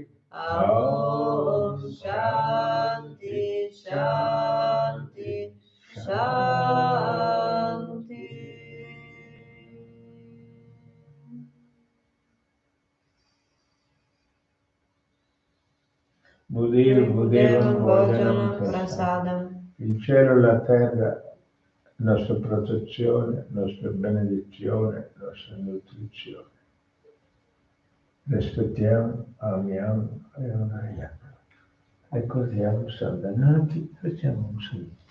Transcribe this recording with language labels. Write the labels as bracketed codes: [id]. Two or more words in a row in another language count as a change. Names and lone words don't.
[sa] Om Shanti Shanti Shanti. Buddhir Buddhevam Bhojanam Prasadam. [it] Il cielo e la terra, nostra protezione, nostra benedizione, nostra nutrizione. Rispettiamo, amiamo e onoriamo. Ricordiamo, saldanati, facciamo un saluto.